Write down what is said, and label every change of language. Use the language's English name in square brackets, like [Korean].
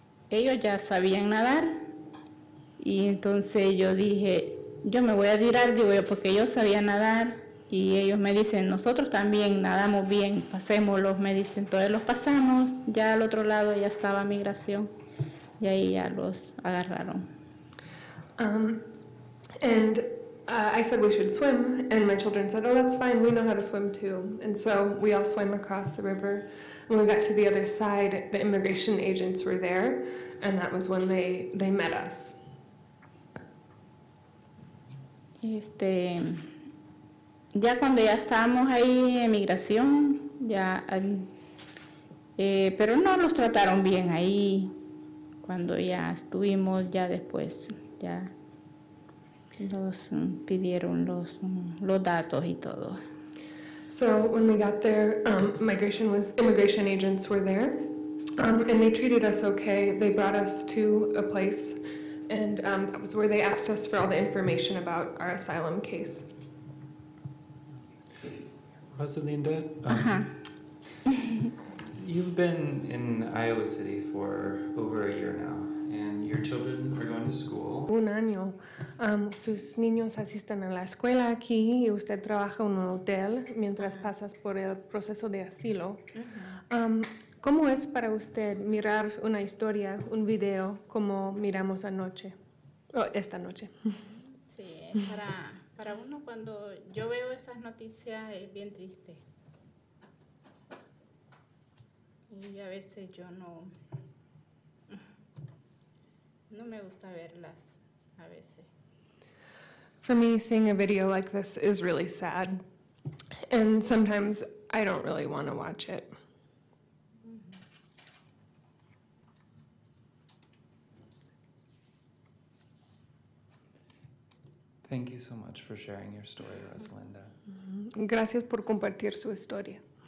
[Spanish] Ellos ya sabían nadar y entonces yo dije, yo me voy a tirar, digo yo, porque yo sabía nadar y ellos me dicen, nosotros también nadamos bien, pasémoslos, me dicen, entonces los pasamos, ya al otro lado ya estaba migración y ahí ya los agarraron. [English] I said we should swim, and my children said, oh, that's fine, we know how to swim too. And so we all swam across the river. When we got to the other side, the immigration agents were there, and that was when they met us. [Spanish] Ya cuando ya estábamos ahí en migración, ya, pero no los trataron bien ahí, cuando ya estuvimos, ya después, ya nos pidieron los datos y todo. [English] So when we got there, immigration agents were there, and they treated us okay. They brought us to a place, and that was where they asked us for all the information about our asylum case. Rosalinda, you've been in Iowa City for over a year now, and your children are going to school. [Spanish] Un año. Sus niños asisten a la escuela aquí y usted trabaja en un hotel mientras pasas por el proceso de asilo. ¿Cómo es para usted mirar una historia, un video, como miramos esta noche? Sí, para uno cuando yo veo estas noticias es bien triste. Y a veces yo no me gusta verlas, a veces. [English] For me, seeing a video like this is really sad, and sometimes I don't really want to watch it. Thank you so much for sharing your story, Rosalinda. [Spanish] Gracias por compartir su historia.